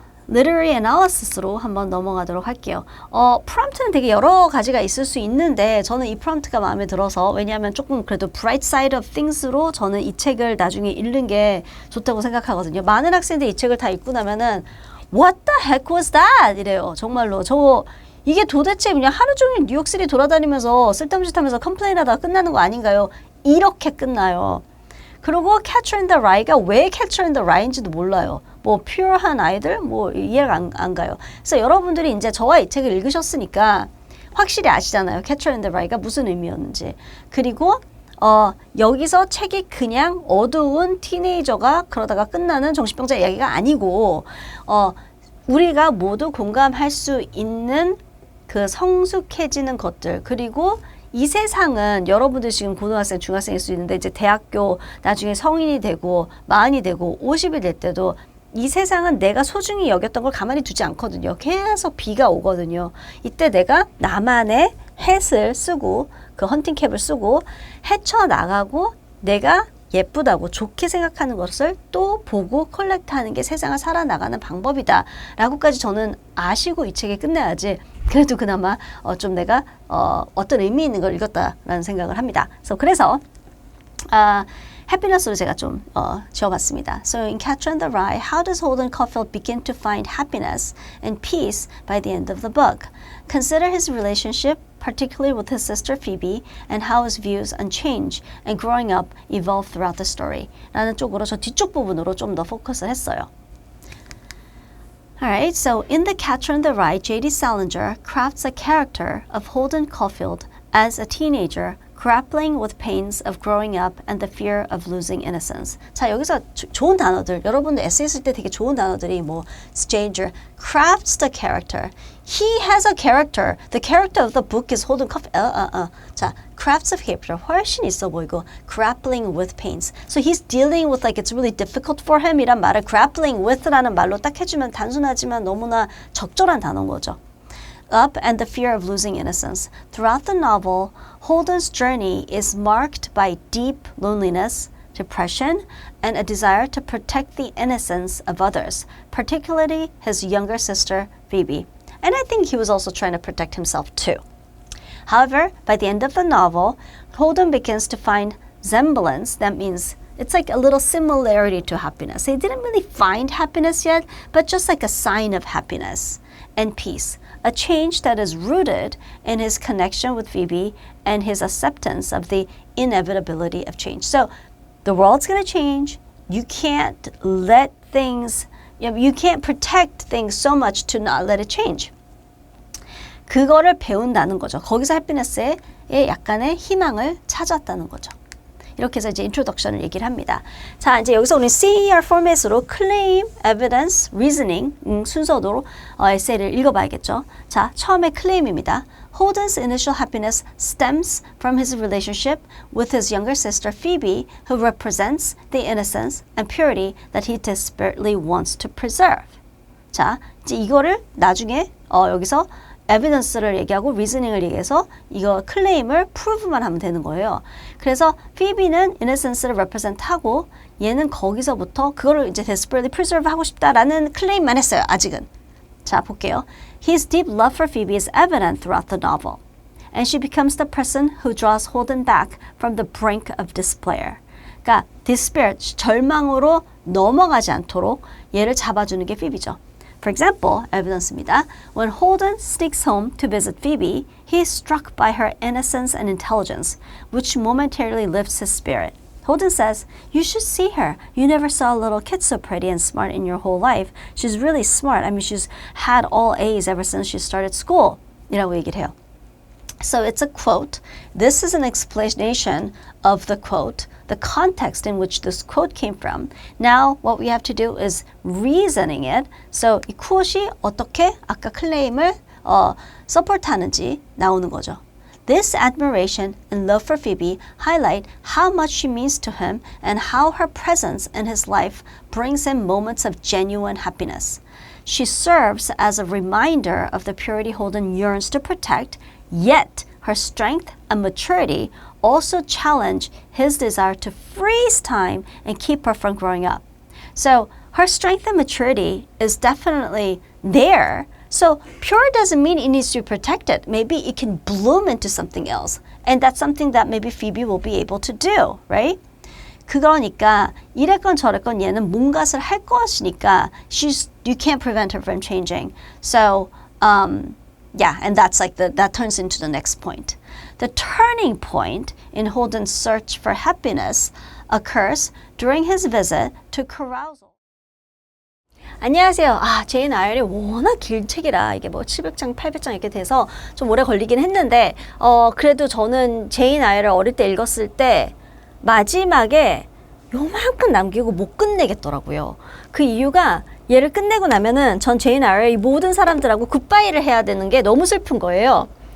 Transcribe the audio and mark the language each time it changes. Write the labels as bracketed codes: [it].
[ko] literary analysis로 한번 넘어가도록 할게요. 프롬프트는 되게 여러 가지가 있을 수 있는데 저는 이 프롬프트가 마음에 들어서 왜냐하면 조금 그래도 [en] bright side of things [ko] 로 저는 이 책을 나중에 읽는 게 좋다고 생각하거든요. 많은 학생들이 이 책을 다 읽고 나면은 [en] What the heck was that? [ko] 이래요. 정말로. 이게 도대체 그냥 하루 종일 뉴욕시티 돌아다니면서 쓸데없는 짓 하면서 컴플레인하다가 끝나는 거 아닌가요? 이렇게 끝나요. 그리고 Catcher in the Rye가 왜 Catcher in the Rye인지도 몰라요. 뭐 퓨어한 아이들 뭐 이해가 안 가요. 그래서 여러분들이 이제 저와 이 책을 읽으셨으니까 확실히 아시잖아요. Catcher in the Rye가 무슨 의미였는지. 그리고 여기서 책이 그냥 어두운 티네이저가 그러다가 끝나는 정신병자 이야기가 아니고 우리가 모두 공감할 수 있는 그 성숙해지는 것들 그리고 이 세상은 여러분들 지금 고등학생, 중학생일 수 있는데 이제 대학교 나중에 성인이 되고 40이 되고 50이 될 때도 이 세상은 내가 소중히 여겼던 걸 가만히 두지 않거든요. 계속 비가 오거든요. 이때 내가 나만의 햇을 쓰고 그 헌팅캡을 쓰고 헤쳐나가고 내가 예쁘다고 좋게 생각하는 것을 또 보고 컬렉트하는 게 세상을 살아나가는 방법이다 라고까지 저는 아시고 이 책이 끝내야지 그래도 그나마 좀 내가 어떤 의미 있는 걸 읽었다라는 생각을 합니다. 그래서 해피너스로 제가 좀 지어봤습니다. [en] So in Catcher in the Rye, how does Holden Caulfield begin to find happiness and peace by the end of the book? Consider his relationship, particularly with his sister Phoebe, and how his views on change and growing up evolve throughout the story. [ko] 라는 쪽으로 저 뒤쪽 부분으로 좀 더 포커스를 했어요. [en] Alright, so in The Catcher in the Rye, J.D. Salinger crafts a character of Holden Caulfield as a teenager grappling with pains of growing up and the fear of losing innocence. [ko] 자, 여기서 좋은 단어들, 여러분들 에세이 쓸 때 되게 좋은 단어들이 뭐 Stranger, [en] crafts the character. He has a character. The character of the book is Holden Caulfield. 자, crafts a character. [ko] 훨씬 있어 보이고 [en] grappling with pains. So he's dealing with like it's really difficult for him [ko] 이란 말을 grappling with라는 말로 딱 해주면 단순하지만 너무나 적절한 단어인 거죠. [en] Up and the fear of losing innocence. Throughout the novel, Holden's journey is marked by deep loneliness, depression, and a desire to protect the innocence of others, particularly his younger sister, Phoebe. And I think he was also trying to protect himself too. However, by the end of the novel, Holden begins to find semblance. That means it's like a little similarity to happiness. He didn't really find happiness yet, but just like a sign of happiness and peace. A change that is rooted in his connection with Phoebe and his acceptance of the inevitability of change. So the world's going to change. You can't let things, you can't protect things so much to not let it change. [ko] 그거를 배운다는 거죠. 거기서 해피니스에 약간의 희망을 찾았다는 거죠. 이렇게 해서 이제 인트로덕션을 얘기를 합니다. 자, 이제 여기서 우리 CER 포맷으로 claim, evidence, reasoning 순서로 에세이를 읽어봐야겠죠. 자, 처음에 claim입니다. [en] Holden's initial happiness stems from his relationship with his younger sister Phoebe, who represents the innocence and purity that he desperately wants to preserve. [ko] 자, 이제 이거를 나중에 여기서 evidence를 얘기하고 reasoning을 얘기해서 이거 claim을 prove만 하면 되는 거예요. 그래서 Phoebe는 innocence를 represent하고 얘는 거기서부터 그거를 이제 desperately preserve 하고 싶다라는 claim만 했어요. 아직은. 자, 볼게요. [en] His deep love for Phoebe is evident throughout the novel, and she becomes the person who draws Holden back from the brink of despair. [ko] 그러니까 despair, 절망으로 넘어가지 않도록 얘를 잡아주는 게 Phoebe죠. [en] For example, evidence입니다. When Holden sneaks home to visit Phoebe, he is struck by her innocence and intelligence, which momentarily lifts his spirit. Holden says, "You should see her. You never saw a little kid so pretty and smart in your whole life. She's really smart. I mean, she's had all A's ever since she started school." [ko] 이라고 얘기를 해요. [en] So it's a quote. This is an explanation of the quote, the context in which this quote came from. Now what we have to do is reasoning it. [ko] So 이 quote이 어떻게 아까 클레임을 서포트하는지 나오는 거죠. [en] This admiration and love for Phoebe highlight how much she means to him and how her presence in his life brings him moments of genuine happiness. She serves as a reminder of the purity Holden yearns to protect, yet her strength and maturity also challenge his desire to freeze time and keep her from growing up. So her strength and maturity is definitely there. So pure doesn't mean it needs to be protected. Maybe it can bloom into something else. And that's something that maybe Phoebe will be able to do, right? [ko] 그러니까 이랬건 저랬건 얘는 뭔가를 할 것이니까 [en] you can't prevent her from changing. So yeah, and that's like that turns into the next point. The turning point in Holden's search for happiness occurs during his visit to carousal. [ko] 안녕하세요. 제인 아이얼이 워낙 긴 책이라 이게 뭐 700장, 800장 이렇게 돼서 좀 오래 걸리긴 했는데 그래도 저는 제인 아이얼을 어릴 때 읽었을 때 마지막에 요만큼 남기고 못 끝내겠더라고요. 그 이유가 얘를 끝내고 나면은 전 제인 아이얼이 모든 사람들하고 굿바이를 해야 되는 게 너무 슬픈 거예요.